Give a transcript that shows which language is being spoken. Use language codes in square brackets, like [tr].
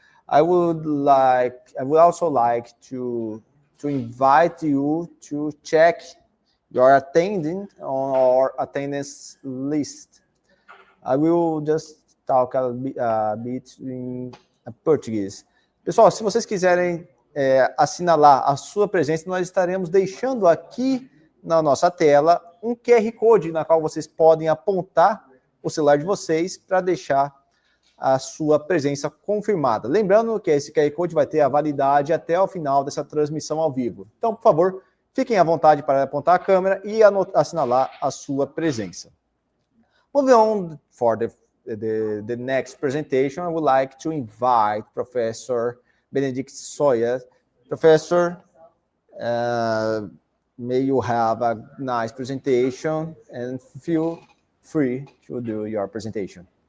[en] I would also like to invite you to check your attending on our attendance list. I will just talk a bit in português. [pt] Pessoal, se vocês quiserem assinalar a sua presença, nós estaremos deixando aqui na nossa tela um QR Code na qual vocês podem apontar o celular de vocês para deixar a sua presença confirmada. Lembrando que esse QR Code vai ter a validade até o final dessa transmissão ao vivo. Então, por favor, fiquem à vontade para apontar a câmera e assinalar a sua presença. [en] Moving on for the next presentation, I would like to invite Professor Benedict Soya. Professor, may you have a nice presentation and feel free to do your presentation.